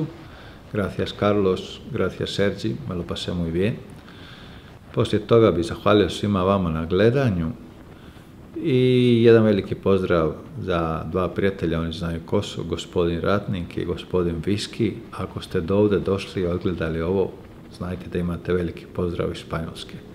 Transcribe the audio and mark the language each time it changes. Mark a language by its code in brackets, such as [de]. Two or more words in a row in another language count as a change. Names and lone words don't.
[es] Gracias Carlos, gracias Sergi, me lo pasé muy bien. [hr] Poslije toga bih zahvalio svima vama na gledanju i jedan veliki pozdrav za dva prijatelja, oni znaju ko su, gospodin Ratnik i gospodin Viski. Ako ste do ovdje došli i odgledali ovo, znajte da imate veliki pozdrav iz Španjolske.